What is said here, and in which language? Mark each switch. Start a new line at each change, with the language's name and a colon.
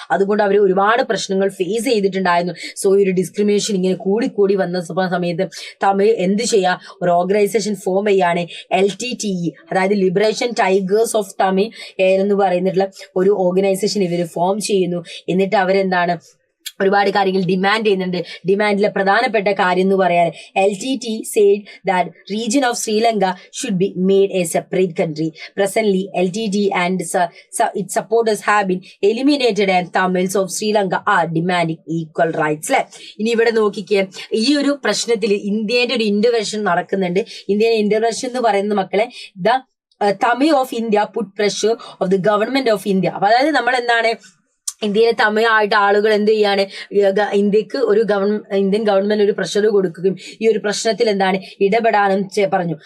Malayalam: അതുകൊണ്ട് അവർ ഒരുപാട് പ്രശ്നങ്ങൾ ഫേസ് ചെയ്തിട്ടുണ്ടായിരുന്നു. സോ ഈ ഒരു ഡിസ്ക്രിമിനേഷൻ ഇങ്ങനെ കൂടി വന്ന സമയത്ത് തമിഴ് എന്ത് ചെയ്യാ, ഒരു ഓർഗനൈസേഷൻ ഫോം ചെയ്യാണ്, LTTE, അതായത് ലിബറേഷൻ ടൈഗേഴ്സ് ഓഫ് തമിഴ് എന്ന് പറയുന്നിട്ടുള്ള ഒരു ഓർഗനൈസേഷൻ ഇവർ ഫോം ചെയ്യുന്നു. എന്നിട്ട് അവരെന്താണ് ഒരുപാട് കാര്യങ്ങൾ ഡിമാൻഡ് ചെയ്യുന്നുണ്ട്. ഡിമാൻഡിലെ പ്രധാനപ്പെട്ട കാര്യം എന്ന് പറയാൻ
English: LTT said that region of Sri Lanka should be made a separate country. Presently, LTT and its supporters have been eliminated and Tamils of Sri Lanka are demanding equal rights.
Malayalam: അല്ലെ, ഇനി ഇവിടെ നോക്കിക്കേ, ഈ ഒരു പ്രശ്നത്തിൽ ഇന്ത്യയുടെ ഒരു ഇന്റർവെൻഷൻ നടക്കുന്നുണ്ട്.
English: Indian intervention
Malayalam: എന്ന് പറയുന്ന മക്കളെ
English: Tamil of India put pressure of the government of India.
Malayalam: അപ്പൊ അതായത് നമ്മൾ എന്താണ്, ഇന്ത്യയിലെ തമിഴായിട്ട് ആളുകൾ എന്ത് ചെയ്യാണ്, ഇന്ത്യക്ക് ഇന്ത്യൻ ഗവൺമെന്റ് ഒരു പ്രഷർ കൊടുക്കുകയും ഈ ഒരു പ്രശ്നത്തിൽ എന്താണ് ഇടപെടാനും പറഞ്ഞു.